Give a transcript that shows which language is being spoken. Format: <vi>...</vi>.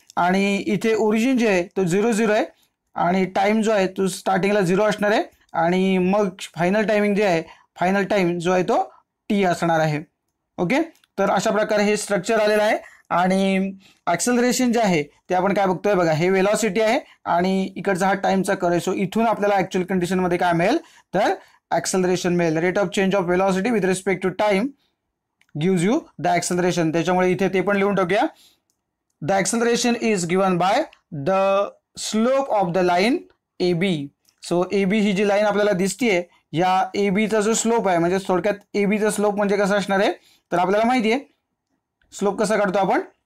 <mr>आणि इथे ओरिजिन जे आहे तो 0 आहे आणि टाइम जो आहे तो स्टार्टिंगला 0 असणार आहे आणि मग फायनल टायमिंग जे आहे, फायनल टाइम जो आहे तो t असणार आहे. ओके, तर अशा प्रकारे हे स्ट्रक्चर आलेलं आहे. आणि ॲक्सेलरेशन जे आहे ते आपण काय बघतोय, बघा हे वेलॉसिटी आहे आणि इकडचा हा टाइमचा कर्व आहे. सो इथून आपल्याला ॲक्च्युअल कंडिशनमध्ये काय मिळेल, तर ॲक्सेलरेशन मिळेल.</mr> <en>Rate of change of velocity with respect to time gives you the acceleration.</en> <mr>त्याच्यामुळे इथे ते पण लिहून टाकूया.</mr> <en>The acceleration is given by the slope of the line AB.</en> <mr>So AB he G line आपल्याला दिसतीये, या ABचा जो स्लोप आहे, म्हणजे थोडक्यात ABचा स्लोप म्हणजे कसं असणार आहे, तर आपल्याला माहिती आहे स्लोप कसा काढतो आपण.</mr>